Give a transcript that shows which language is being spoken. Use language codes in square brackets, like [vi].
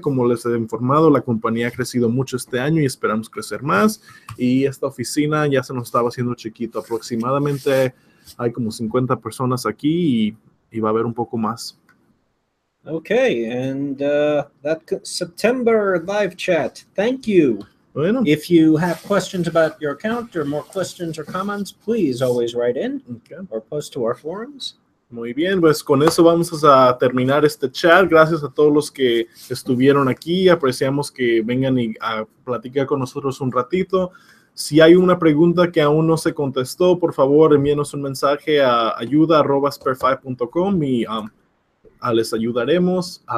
[es] Como les he informado, la compañía ha crecido mucho este año y esperamos crecer más. Y esta oficina ya se nos estaba haciendo chiquito. Aproximadamente hay como 50 personas aquí y va a haber un poco más. [en] Okay, and that September live chat. Thank you. [es] Bueno. [en] If you have questions about your account or more questions or comments, please always write in or post to our forums. [es] Muy bien, pues con eso vamos a terminar este chat. Gracias a todos los que estuvieron aquí. Apreciamos que vengan a platicar con nosotros un ratito. Si hay una pregunta que aún no se contestó, por favor, envíenos un mensaje a ayuda@spare5.com y les ayudaremos.